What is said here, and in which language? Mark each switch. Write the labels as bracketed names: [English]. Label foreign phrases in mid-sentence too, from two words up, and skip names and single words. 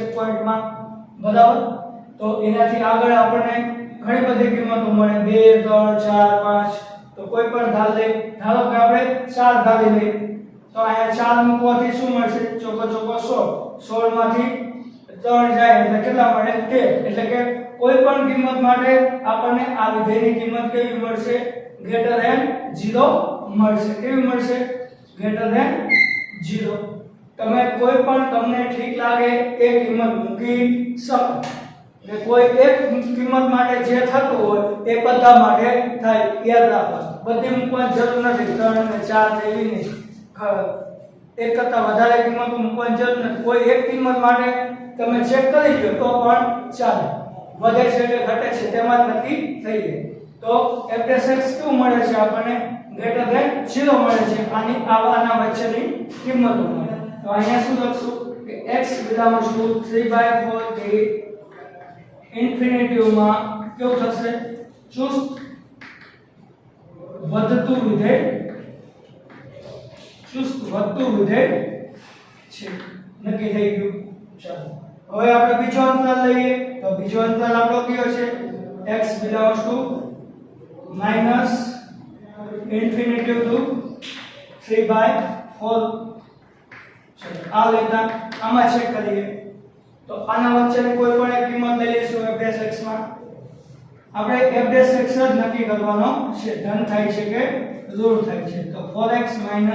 [Gujarati] પોઈન્ટમાં બરાબર તો એનાથી આગળ આપણને ઘણી બધી કિંમતો મળે 2 3 4 5 તો કોઈ પણ ધાર લે ધારો કે આપણે 4 ધારી લઈએ તો અહીંયા 4 મૂકવાથી શું મળશે ચોકો 16 માંથી 3 જાય એટલે કેટલા મળે 13 એટલે કે કોઈ પણ કિંમત માટે આપણને આ વિધેયની કિંમત કેવી મળશે [English] greater than 0 [Gujarati] મળશે કેવી મળશે [English] greater than 0 [Gujarati] તમે કોઈ પણ તમને ઠીક લાગે એ કિંમત મૂકી શકો ને કોઈ એક કિંમત માટે જે થતું હોય એ બધા માટે થાય યાદ રાખવાનું બધી મૂકવાની જરૂર નથી 3 અને 4 એવી નહીં એક કરતા વધારે કિંમતો મૂકવાની જરૂર નથી કોઈ એક કિંમત માટે તમે ચેક કરી લો તો પણ ચાલે વધે છે કે ઘટે છે તેમાં નક્કી થઈ જાય તો f'(x) શું મળે છે આપણને [English] greater than 0 [Gujarati] મળે છે આની આના વચ્ચેની કિંમતો મળે તો અહીંયા શું લખશું કે [English] x belongs to 3/4 [Gujarati] થી ઇન્ફિનિટી માં કેવું થશે ચુસ્ત વધતું વિધેય ચુસ્ત વધતું વિધેય છે નક્કી થઈ ગયું ચાલો હવે આપણે બીજો અંતરાલ લઈએ તો બીજો અંતરાલ આપણો કયો છે [English] x belongs to -infinity to 3/4 [Gujarati] ચલો આ લેતા આમાં ચેક કરીએ તો આના વચ્ચેની કોઈ પણ એક કિંમત લઈ લઈશું f'(x) માં આપણે f'(x) જ નક્કી કરવાનો છે ધન થાય છે કે ઋણ થાય છે તો 4x - 3